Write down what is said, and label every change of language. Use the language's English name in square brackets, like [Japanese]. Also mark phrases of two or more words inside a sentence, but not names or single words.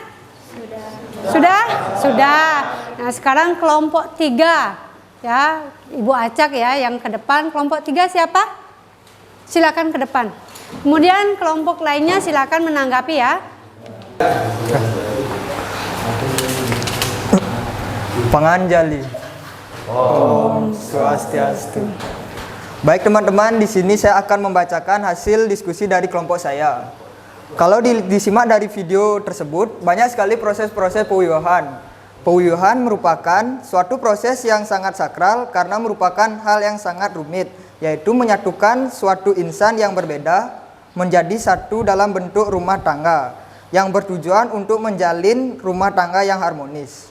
[Indonesian] Sudah? Sudah. Nah, sekarang kelompok 3. Ya, Ibu acak ya yang ke depan. Kelompok 3 siapa? Silakan ke depan. Kemudian kelompok lainnya silakan menanggapi ya. Panganjali. [Balinese] Om Swastiastu. [Indonesian] Baik teman-teman, di sini saya akan membacakan hasil diskusi dari kelompok saya. Kalau disimak dari video tersebut, banyak sekali proses-proses pewiwahan. Pewiwahan merupakan suatu proses yang sangat sakral karena merupakan hal yang sangat rumit, yaitu menyatukan suatu insan yang berbeda menjadi satu dalam bentuk rumah tangga, yang bertujuan untuk menjalin rumah tangga yang harmonis.